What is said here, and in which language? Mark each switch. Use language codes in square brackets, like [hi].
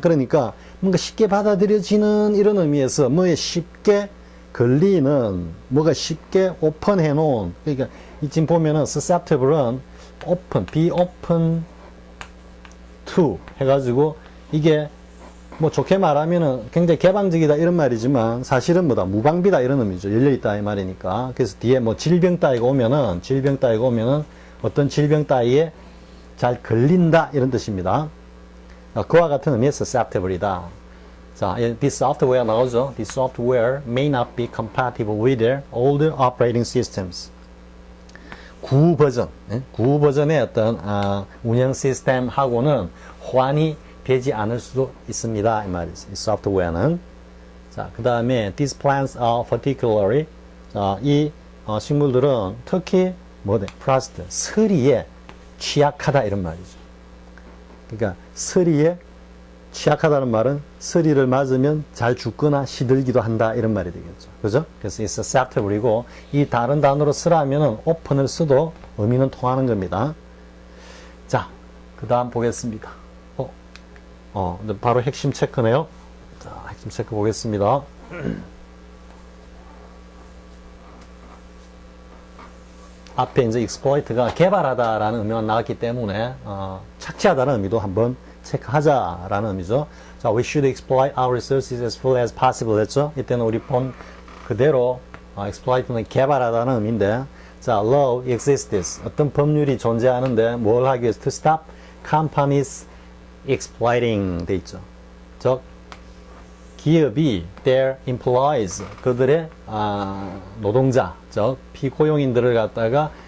[ko] 그러니까 뭔가 쉽게 받아들여지는 이런 의미에서 뭐에 쉽게 걸리는, 뭐가 쉽게 오픈해 놓은, 그러니까 지금 보면은 susceptible은 open, [en] be open to [ko] 해가지고 이게 뭐 좋게 말하면은 굉장히 개방적이다 이런 말이지만 사실은 뭐다? 무방비다 이런 의미죠. 열려있다 이 말이니까. 그래서 뒤에 뭐 질병 따위가 오면은 어떤 질병 따위에 잘 걸린다 이런 뜻입니다. 그와 같은 의미의 susceptible이다. 자, [en] this software [ko] 나오죠. [en] This software may not be compatible with their older operating systems. [ko] 구 버전의 어떤 운영 시스템하고는 호환이 되지 않을 수도 있습니다. 이 말이죠. 이 소프트웨어는. 자, 그 다음에 [en] these plants are particularly [ko] 이 식물들은 특히 frost, 서리에 취약하다 이런 말이죠. 그러니까 서리에 취약하다는 말은 서리를 맞으면 잘 죽거나 시들기도 한다 이런 말이 되겠죠. 그죠? 그래서 [en] it's susceptible [ko] 이고 이 다른 단어로 쓰라면은 open을 써도 의미는 통하는 겁니다. 자, 그 다음 보겠습니다. 바로 핵심 체크네요. 자, 핵심 체크 보겠습니다. 앞에 이제 exploit가 개발하다라는 의미가 나왔기 때문에 착취하다는 의미도 한번 체크하자라는 의미죠. [en] 자, we should exploit our resources as full as possible [ko] 했죠. 이때는 우리 본 그대로 exploit는 개발하다는 의미인데, 자, [en] law exists. [ko] 어떤 법률이 존재하는데 뭘 하기 위해서 [en] to stop companies exploiting [ko] 돼 있죠. 즉 기업이 [en] their employees [ko] 그들의 노동자, 즉 피고용인들을 갖다가